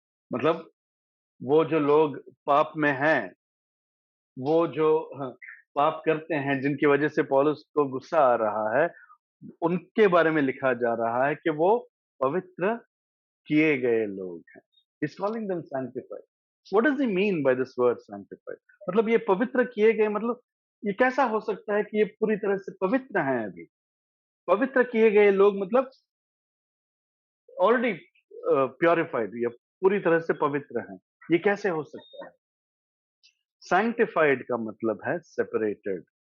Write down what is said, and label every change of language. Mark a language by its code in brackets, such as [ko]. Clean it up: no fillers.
[hi] मतलब वो जो लोग पाप में हैं, वो जो पाप करते हैं, जिनकी वजह से पौलुस को गुस्सा आ रहा है, उनके बारे में लिखा जा रहा है कि वो पवित्र किए गए लोग हैं। [en] He's calling them sanctified. What does he mean by this word sanctified? [hi] मतलब ये पवित्र किए गए, मतलब ये कैसा हो सकता है कि ये पूरी तरह से पवित्र हैं अभी? पवित्र किए गए लोग मतलब ऑलरेडी प्योरिफाइड या पूरी तरह से पवित्र हैं। ये कैसे हो सकता है? सैंक्टिफाइड का मतलब है सेपरेटेड।